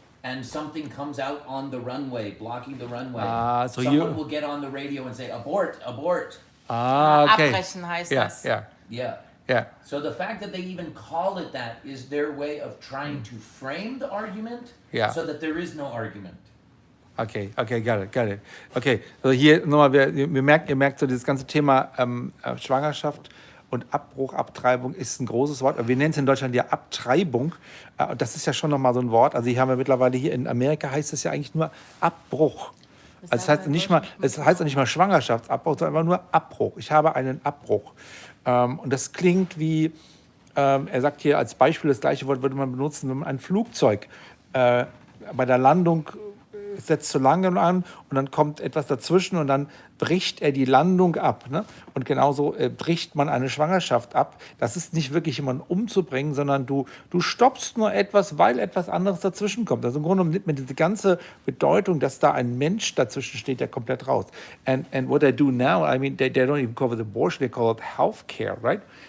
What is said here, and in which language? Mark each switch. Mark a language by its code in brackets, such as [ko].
[en] and something comes out on the runway, blocking the runway, So someone will get on the radio and say, abort, abort. Okay. [de] Abbrechen heißt [en] Yeah, [de] das. [en] yeah, Yeah. yeah. So the fact that they even call it that is their way of trying to frame the argument Yeah. so that there is no argument. Okay, got it. [de] Okay, also hier nochmal, ihr merkt so, dieses ganze Thema Schwangerschaft und Abbruch, Abtreibung ist ein großes Wort. Wir nennen es in Deutschland ja Abtreibung. Und das ist ja schon nochmal so ein Wort. Also hier haben wir mittlerweile, hier in Amerika heißt es ja eigentlich nur Abbruch. Also es heißt nicht mal Schwangerschaftsabbruch, sondern einfach nur Abbruch. Ich habe einen Abbruch. Und das klingt wie, er sagt hier als Beispiel, das gleiche Wort würde man benutzen, wenn man ein Flugzeug bei der Landung setzt zu lange an und dann kommt etwas dazwischen und dann bricht er die Landung ab. Ne? Und genauso bricht man eine Schwangerschaft ab. Das ist nicht wirklich jemanden umzubringen, sondern du stoppst nur etwas, weil etwas anderes dazwischen kommt. Also im Grunde nimmt man diese ganze Bedeutung, dass da ein Mensch dazwischen steht, ja komplett raus. [en] And what they do now, I mean, they don't even call it abortion, they call it healthcare, right?